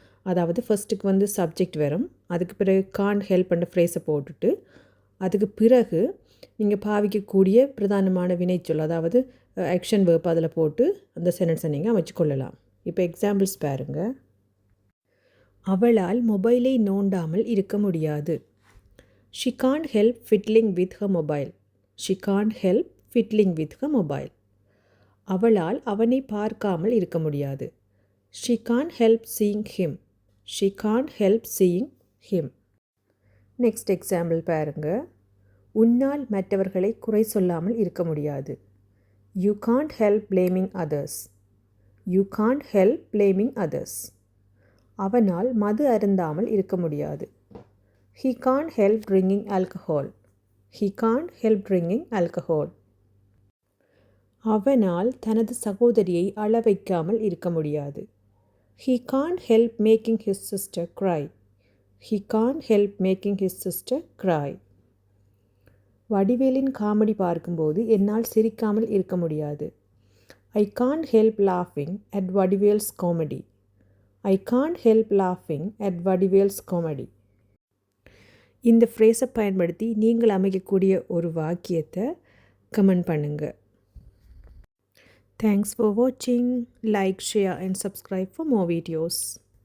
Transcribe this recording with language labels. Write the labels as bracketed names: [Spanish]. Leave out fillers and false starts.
[Tamil] அதாவது ஃபஸ்ட்டுக்கு சப்ஜெக்ட் வரும், அதுக்கு பிறகு காண்ட் ஹெல்ப் பண்ண ஃப்ரேஸை போட்டுட்டு அதுக்கு பிறகு நீங்கள் பாவிக்கக்கூடிய பிரதானமான வினைச்சொல், அதாவது ஆக்ஷன் வேர்ப் அதில் போட்டு அந்த சென்டென்ஸை நீங்கள் அமைச்சு கொள்ளலாம். இப்போ எக்ஸாம்பிள்ஸ் பாருங்கள். அவளால் மொபைலை நோண்டாமல் இருக்க முடியாது. [English] She can't help fiddling with her mobile. She can't help fiddling with her mobile. [Tamil] அவளால் அவனை பார்க்காமல் இருக்க முடியாது. [English] She can't help seeing him. She can't help seeing him. [Tamil] Next example பாருங்க. உன்னால் மற்றவர்களை குறை சொல்லாமல் இருக்க முடியாது. [English] You can't help blaming others. You can't help blaming others. [Tamil] அவனால் மது அருந்தாமல் இருக்க முடியாது. [English] He can't help drinking alcohol. He can't help drinking alcohol. [Tamil] அவனால் தனது சகோதரியை அழ வைக்காமல் இருக்க முடியாது. [English] He can't help making his sister cry. He can't help making his sister cry. [Tamil] வடிவேலின் comedy பார்க்கும்போது என்னால் சிரிக்காமல் இருக்க முடியாது. [English] I can't help laughing at Vadivel's comedy. I can't help laughing at Vadivel's comedy. [Tamil] இந்த ஃப்ரேஸை பயன்படுத்தி நீங்கள் அமைக்கக்கூடிய ஒரு வாக்கியத்தை கமெண்ட் பண்ணுங்கள். [English] Thanks for watching. Like, share and subscribe for more videos.